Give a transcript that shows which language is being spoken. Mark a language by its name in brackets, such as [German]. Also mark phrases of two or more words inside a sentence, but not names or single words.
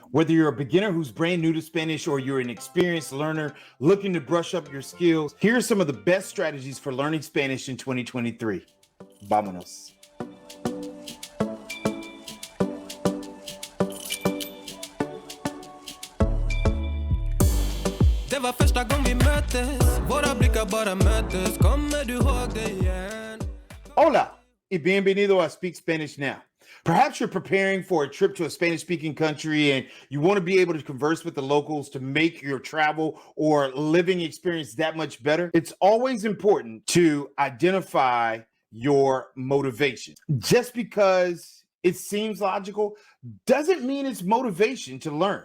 [English] Whether you're a beginner who's brand new to Spanish or you're an experienced learner looking to brush up your skills, here are some of the best strategies for learning Spanish in 2023. [Spanish] Vámonos. [Swedish] Det var första gången vi möttes. Våra blickar bara möttes. Kommer du ihåg det igen? [Spanish] Hola y bienvenido a Speak Spanish Now. [English] Perhaps you're preparing for a trip to a Spanish-speaking country and you want to be able to converse with the locals to make your travel or living experience that much better. It's always important to identify your motivation. Just because it seems logical doesn't mean it's motivation to learn.